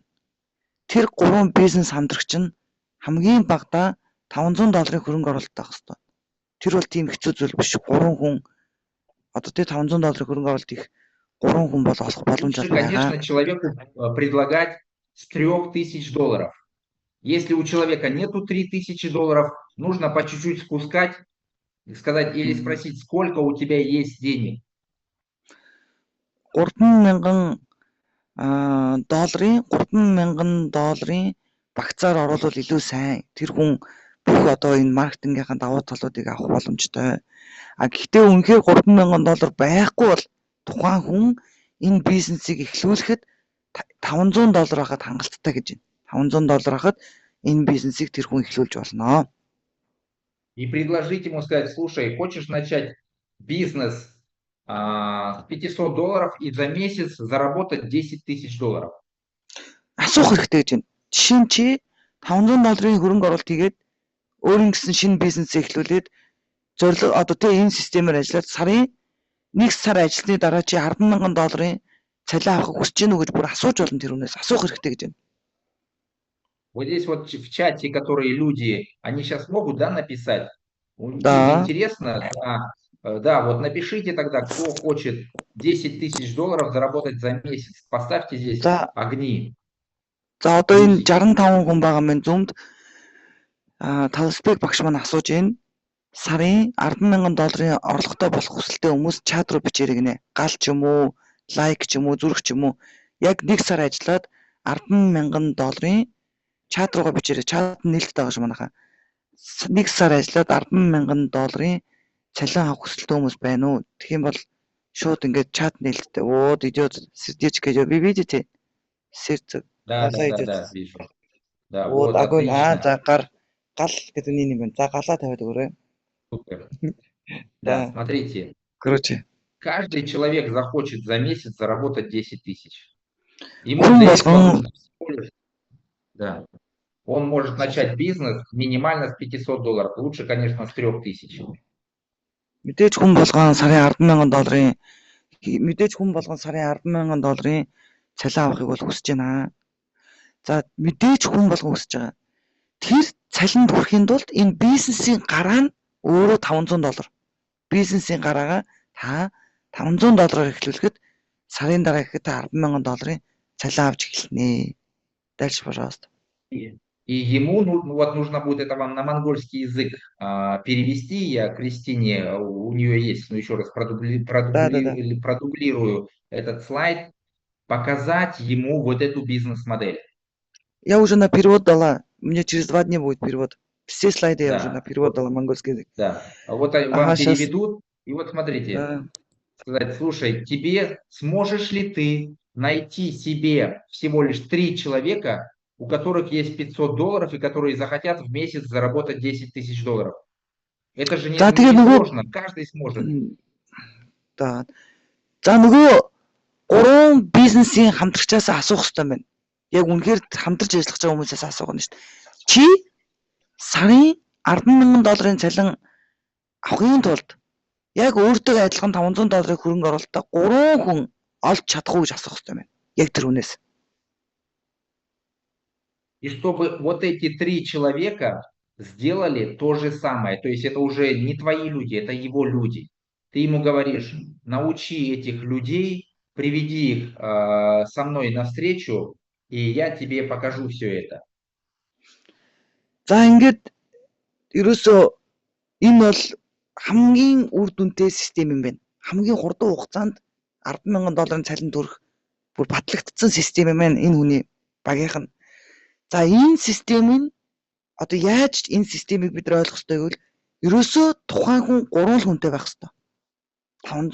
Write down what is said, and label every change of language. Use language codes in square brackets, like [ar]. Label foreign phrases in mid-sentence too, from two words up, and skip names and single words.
[mn] Тэр 3 бизнес хамтрагч нь хамгийн багадаа $500 хөрөнгө оруулалт авах хэрэгтэй. Тэр бол тийм хэцүү зүйл биш. 3 хүн одоо тэр $500 хөрөнгө оруулалт их 3 хүн бол олох боломж [ru] Лучше, [mn] байгаа. [ru] конечно, человеку предлагать с $3000. Если у человека нету $3000, нужно по чуть-чуть спускать и сказать или спросить, сколько у тебя есть денег. [mn] $3,000 $3,000 багцаар оруулал илүү сайн. Тэр хүн бүх одоо энэ маркетингийнхаа давуу талуудыг авах боломжтой. Гэхдээ үнэхээр $3,000 байхгүй бол тухайн хүн энэ бизнесийг эхлүүлэхэд $500 хахад хангалттай гэж байна. $500 хахад энэ бизнесийг тэр хүн эхлүүлж болно. [ru] И предложить ему сказать, слушай, хочешь начать бизнес с $500 и за месяц заработать $10,000? [mn] Асуух хэрэгтэй гэж байна. Жишээ нь чи $500 хөрөнгө оруулалт хийгээд өөрийн гэсэн шинэ бизнес эхлүүлээд зорилго одоо тэ энэ системээр ажиллаад сарын 1 сар ажилласны дараа чи $10,000 цалин авах хүсэж гэнэ үү гэж бүр асууж болно тэр хүнээс. Асуух хэрэгтэй гэж байна. [ru] Вот здесь вот в чате, которые люди, они сейчас могут, да, написать? Да. Интересно, да, вот напишите тогда, кто хочет $10,000 заработать за месяц. Поставьте здесь огни. [mn] За одоо энэ 65 хүн байгаа мэн зүүмд Талспек багш маань асууж байна. Сарын $10,000 орлоготой болох хүсэлтэй хүмүүс чат руу бичээрэй гинэ. Гал ч юм уу, лайк ч юм уу, зүрх ч юм уу. Яг 1 сар ажиллаад $10,000 чат руугаа бичээрэй. Чат нээлттэй байгаа ш манайхаа. 1 сар ажиллаад $10,000 цалин авах хүсэлтэй хүмүүс байна уу? Тэгэх юм бол шууд ингээд чат нээлттэй. [ru] Вот идет сердечко идет. Вы видите? Сердце. Да, вижу. Да, вот огонь. отлично. [mn] За гал гэдэг нь юм байна. За галаа тавиад өгөөрэй. [ru] Супер. Да, смотрите. Короче. Каждый человек захочет за месяц заработать 10 тысяч. Ему для этого да. Он может начать бизнес минимально с $500. Лучше, конечно, с 3000. [mn] Мэдээж хүн болгон сарын $10,000 мэдээж хүн болгон сарын $10,000 цалин авахыг бол хүсэж байна. За мэдээж хүн болгон хүсэж байгаа. Тэр цалинд хүрэхийн тулд энэ бизнесийн гараа нь өөрөө $500. Бизнесийн гараагаа та $500 эхлүүлэхэд сарын дараа ихэд $10,000 цалин авч эхэлнэ. [ru] Дальше, пожалуйста. И ему вот нужно будет это вам на монгольский язык перевести. Я Кристине, у нее есть, еще раз продублирую этот слайд, показать ему вот эту бизнес-модель. Я уже на перевод дала. Мне через 2 дня будет перевод. Все слайды я уже на перевод дала монгольский язык. Да. Вот вам переведут. И вот смотрите. Сказать, слушай, сможешь ли ты найти себе всего лишь 3 человека, у которых есть $500 и которые захотят в месяц заработать $10,000. Это же не сложно, каждый сможет. Да. [mn] За нөгөө 3 бизнесийн хамтрагчаас асуух хэрэгтэй байна. Яг үнэхээр хамтарч ажиллах байгаа хүмүүсээс асуух нь шүү дээ. Чи сарын $10,000 цалин авахын тулд яг өөртөө адилхан $500 хөрөнгө оруулалтаа 3 хүн олж чадах уу гэж асуух хэрэгтэй байна. Яг тэр хүнээс. [ru] И чтобы вот эти 3 человека сделали то же самое, то есть это уже не твои люди, это его люди. Ты ему говоришь, научи этих людей, приведи их со мной навстречу, и я тебе покажу все это. [mn] За ингээд ерөөсөө энэ бол хамгийн үр дүнтэй систем юм байна. Хамгийн хурдан хугацаанд $10,000 цалин төрөх бүр батлагдсан систем юм байна энэ хүний багийнх нь. За энэ системийн одоо яаж энэ системийг бид нар ойлгох ёстой гэвэл ерөөсөө тухайн хүн 3 хүнтэй байх ёстой.